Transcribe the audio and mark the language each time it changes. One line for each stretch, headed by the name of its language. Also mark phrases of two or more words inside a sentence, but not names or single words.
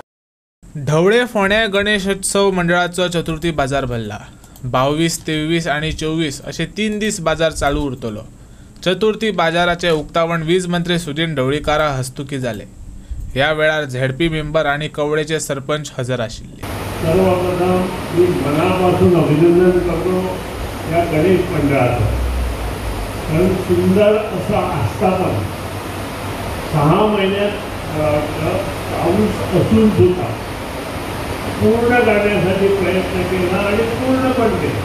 Konkani: ढवळे फोंड्या गणेशोत्सव मंडळाचो चतुर्थी बाजार भरला. 22, 23 आणि 24 असे 3 दीस बाजार चालू उरतलो. चतुर्थी बाजाराचे उक्तावण वीज मंत्री सुदीन ढवळीकारा हस्तुकी जाले. ह्या वेळार झेडपी मेंबर आणि कवळेचे सरपंच हजर आशिल्ले.
Marathi: सर्वांना मी मनापासून अभिनंदन करतो या गणेश मंडळाचं. कारण सुंदर असं आस्थापन 6 महिन्यात पाऊस असून सुद्धा पूर्ण करण्यासाठी प्रयत्न केला आणि पूर्ण पण केला.